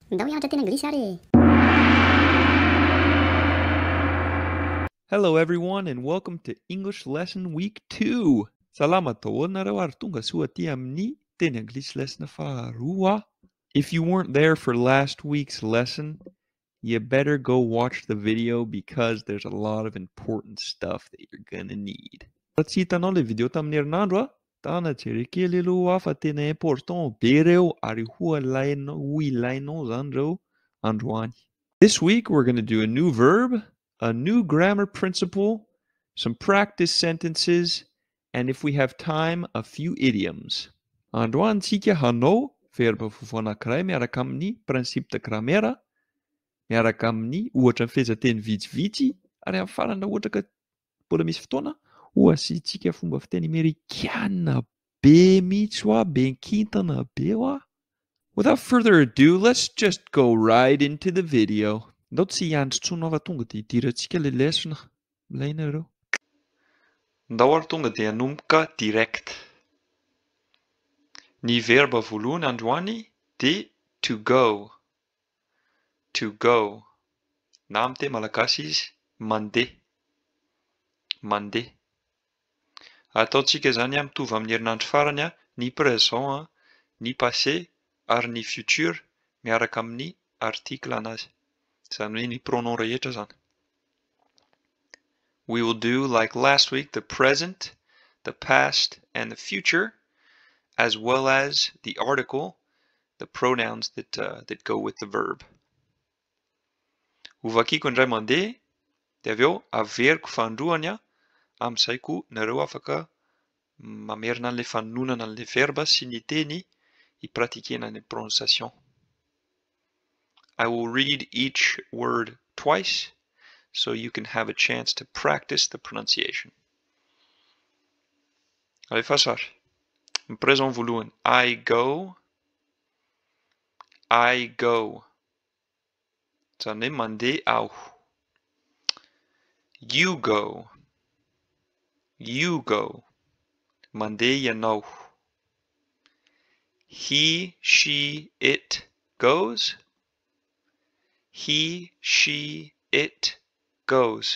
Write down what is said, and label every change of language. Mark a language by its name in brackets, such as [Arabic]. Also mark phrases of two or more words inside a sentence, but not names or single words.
[Malagasy] Ndao hianatra teny anglisy ary. [English] Hello everyone and welcome to English Lesson Week 2. [Malagasy] Salama daholo nareo ary tonga soa aty amin'ny teny anglisy lesson faharoa. [English] If you weren't there for last week's lesson, you better go watch the video because there's a lot of important stuff that you're gonna need. [Malagasy] Raha tsy hitanao le video tamin'ny herinandro a, tana jery kely aloha fa tena important be reo ary ho ilainao zany reo androany. [English] This week we're going to do a new verb, a new grammar principle, some practice sentences, and if we have time, a few idioms. [Malagasy] Androany tsika hanao verbe fofo anankiray miaraka amin'ny [French] Principe de Grammaire, [Malagasy] miaraka amin'ny ohatra ny fehezanteny vitsivitsy, ary amin'ny farany ohatra ka mbola misy fotoana, hoasintsika fomba fiteny Amerikana be mihitsy hoa, be nkintana be hoa. [English] Without further ado, let's just go right into the video. [Malagasy] Ndao tsy hiandry-tsona fa tonga dia hidirantsika le lesona. Milay nareo. Ndao ary tonga dia hanomboka direct. Ny verbe voalohany androany dia [English] to go. To go. [Malagasy] Na amin'ny teny malagasy izy mandeha. Mandeha. Ataontsika zany mitovy amin'ny herinandro farany ny présent, ny passé ary ny futur miaraka amin'ny article anazy. Zany hoe ny pronom rehetra zany. [English] We will do, like last week, the present, the past, and the future, as well as the article, the pronouns that go with the verb. [Malagasy] Hovakiko indray mandeha, dia avy eo averiko fandroany amin'izay koa nareo afaka mamerina an'ilay fanonana an'ilay verbe sy ny teny hipratikena ny prononciation. [English] I will read each word twice so you can have a chance to practice the pronunciation. [Malagasy] Alefa sary. Ny présent voalohany. [English] I go. I go. [Malagasy] Zany hoe mandeha aho. [English] You go. You go. [Malagasy] Mandeha ianao. [English] He, she, it goes. He, she, it goes.